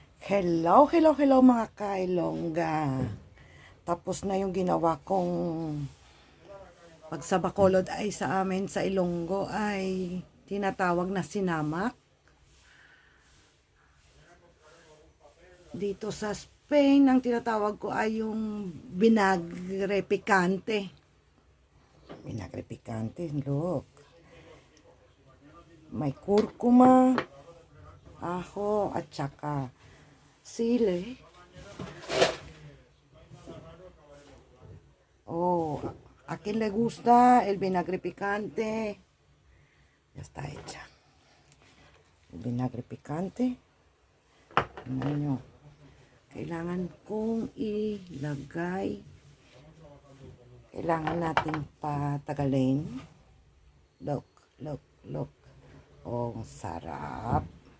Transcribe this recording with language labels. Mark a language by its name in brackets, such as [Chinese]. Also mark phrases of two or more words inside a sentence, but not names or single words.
[English] Hello, hello, hello [Filipino] mga kailongga. Tapos na yung ginawa kong pag sa Bacolod ay sa amin sa Ilonggo ay tinatawag na sinamak. Dito sa Spain, ang tinatawag ko ay yung [Spanish] vinagre picante. Vinagre picante, look. [Filipino] May kurkuma, ajo at saka sili. [Spanish] Oh, a quien le gusta el vinagre picante. Ya está hecha. El vinagre picante. [Filipino] Tingnan nyo. Kailangan kong ilagay. Kailangan nating patagalin. [English] Look, look, look. [Filipino] Oh, sarap.